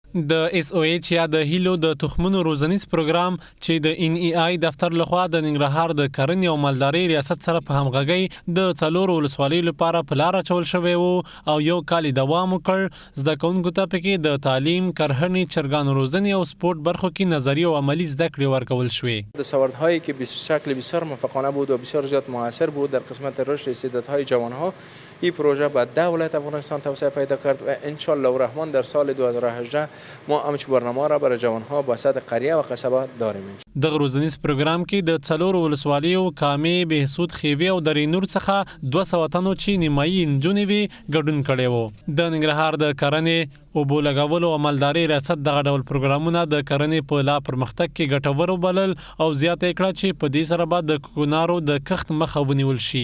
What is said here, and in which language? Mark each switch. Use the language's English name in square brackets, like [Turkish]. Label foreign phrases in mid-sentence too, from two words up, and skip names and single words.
[Pashto] د SOH یا د هیلو د تخمونو روزنیز پروګرام چې د NEI دفتر لخوا د ننګرهار د کرنې او مالدارۍ ریاست سره په همغږۍ د څلورو ولسوالیو لپاره په لاره اچول شوی و او یو کال دوام وکړ. زده کوونکو ته پکې د تعلیم، کرهنې، چرګانو روزنې او سپورت برخو کې نظری او عملی زده کړې ورکول شوې. [Persian] دستاوردهایی که به شکل بسیار موفقانه بود و بسیار زیاد موثر بود در قسمت رشد استعدادهای جوانها، این پروژه به 10 ولایت افغانستان توسعه پیدا کرد و [Arabic] ان شاء الله الرحمن [Persian] در سال 2018 ما همچون برنامه را برای جوانها با سطح قریه و قصبه داریم. [Pashto] د روزنیز پروګرام کې د څلورو ولسوالیو کامې، بهسود، خیوي او درې نور څخه 200 تنو چې نیمایي نجونې وي ګډون کړی و. د ننګرهار د کرنې، اوبو لګولو او مالدارۍ ریاست دغه ډول پروګرامونه د کرنې په لا پرمختګ کې ګټور وبلل او زیاته کړه چې په دې سره به د کوکنارو د کښت مخه ونیول شي.